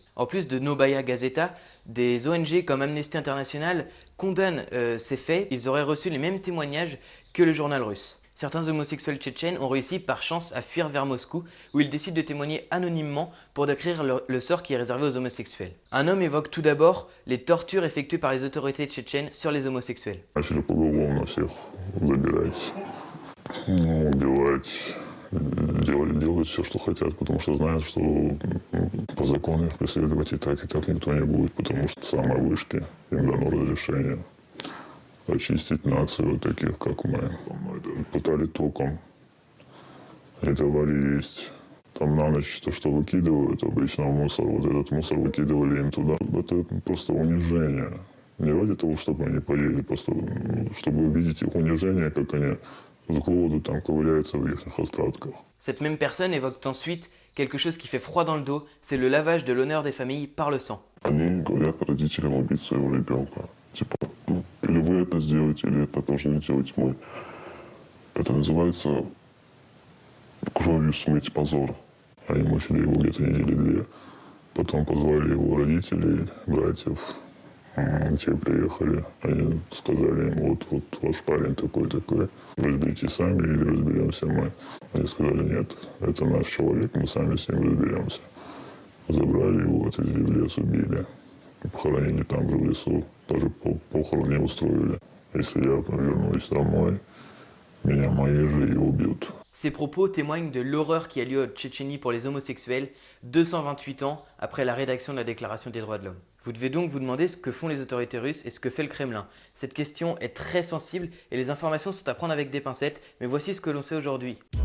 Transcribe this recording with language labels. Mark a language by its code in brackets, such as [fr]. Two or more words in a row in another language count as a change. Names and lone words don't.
[fr] En plus de Novaya Gazeta, des ONG comme Amnesty International condamnent ces faits. Ils auraient reçu les mêmes témoignages que le journal russe. Certains homosexuels tchétchènes ont réussi par chance à fuir vers Moscou où ils décident de témoigner anonymement pour décrire le sort qui est réservé aux homosexuels. Un homme évoque tout d'abord les tortures effectuées par les autorités tchétchènes sur les homosexuels. [ru] Начали поголовно всех забирать, убивать, делать все, что хотят, потому что знают, что по закону их преследовать и так никто не будет, потому что самые вышки им дано разрешение очистить нацию вот таких, как мы. Пытали током, не давали есть. Там на ночь то, что выкидывают обычно в мусор, вот этот мусор выкидывали им туда. Это просто унижение. Не ради того, чтобы они поели, просто чтобы увидеть их унижение, как они с голоду там ковыряются в их остатках. [fr] Cette même personne évoque ensuite quelque chose qui fait froid dans le dos, c'est le lavage de l'honneur des familles par le sang. [ru] Они говорят родителям убить своего ребенка. Типа, или вы это сделаете, или это должны делать мы. Это называется кровью смыть позор. Они мучили его где-то недели 2. Потом позвали его родителей, братьев. Те приехали, они сказали им, вот ваш парень такой-такой, разберитесь сами или разберемся мы. Они сказали, нет, это наш человек, мы сами с ним разберемся. Забрали его, отвезли в лес, убили. Похоронили там же в лесу, даже похорон не устроили. Если я вернусь домой, меня мои же и убьют. [fr] Ces propos témoignent de l'horreur qui a lieu en Tchétchénie pour les homosexuels 228 ans après la rédaction de la Déclaration des droits de l'homme. Vous devez donc vous demander ce que font les autorités russes et ce que fait le Kremlin. Cette question est très sensible et les informations sont à prendre avec des pincettes, mais voici ce que l'on sait aujourd'hui.